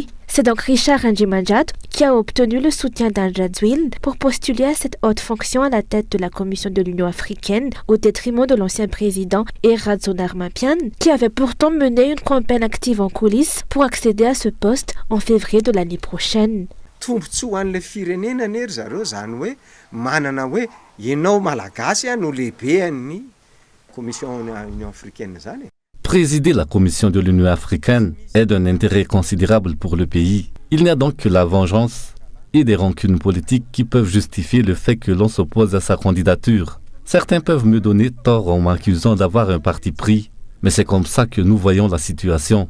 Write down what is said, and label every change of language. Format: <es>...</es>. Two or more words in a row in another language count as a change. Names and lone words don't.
<fr>C'est donc Richard Ndjimandiatou qui a obtenu le soutien d'Anjadzwil pour postuler à cette haute fonction à la tête de la Commission de l'Union africaine au détriment de l'ancien président Eradzonar Mapian qui avait pourtant mené une campagne active en coulisses pour accéder à ce poste en février de l'année prochaine.</fr> <mg>Tombontsoa an'ilay firenena nery zareo zany hoe manana hoe ianao malagasy no lehibe an'ny</mg> <fr>commission Union africaine</fr> <mg>zany.</mg> <fr>Présider la Commission de l'Union africaine est d'un intérêt considérable pour le pays. Il n'y a donc que la vengeance et des rancunes politiques qui peuvent justifier le fait que l'on s'oppose à sa candidature. Certains peuvent me donner tort en m'accusant d'avoir un parti pris, mais c'est comme ça que nous voyons la situation.</fr>